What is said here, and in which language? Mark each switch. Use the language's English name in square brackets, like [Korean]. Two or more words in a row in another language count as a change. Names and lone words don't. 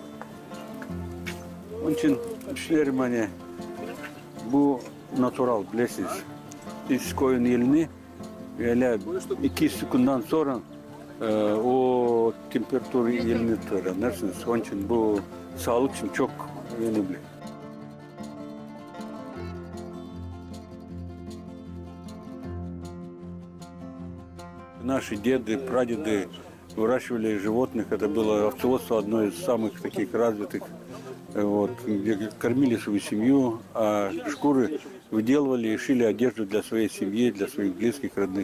[Turkish] Onun için düşünüyorum hani bu natural bilirsiniz. Siz koyun elini öyle 2 sekundan sonra o temperatürü elini öğrenirsiniz. Onun için bu sağlık için çok önemli. [Russian] Наши деды, прадеды выращивали животных. Это было овцеводство одно из самых таких развитых. Вот, где кормили свою семью, а шкуры выделывали и шили одежду для своей семьи, для своих близких, родных.